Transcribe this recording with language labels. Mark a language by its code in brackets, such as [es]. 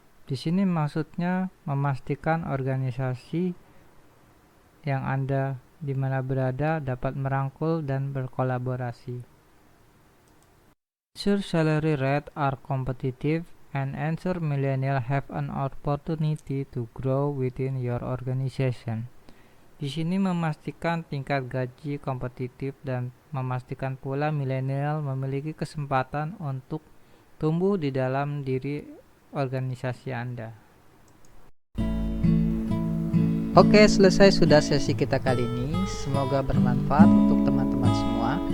[id] Di sini maksudnya memastikan organisasi yang Anda di mana berada dapat merangkul dan berkolaborasi. [en] Ensure salary rate are competitive and ensure millennials have an opportunity to grow within your organization. [id] Di sini memastikan tingkat gaji kompetitif dan memastikan pula milenial memiliki kesempatan untuk tumbuh di dalam diri organisasi Anda. Oke, selesai sudah sesi kita kali ini. Semoga bermanfaat untuk teman-teman semua.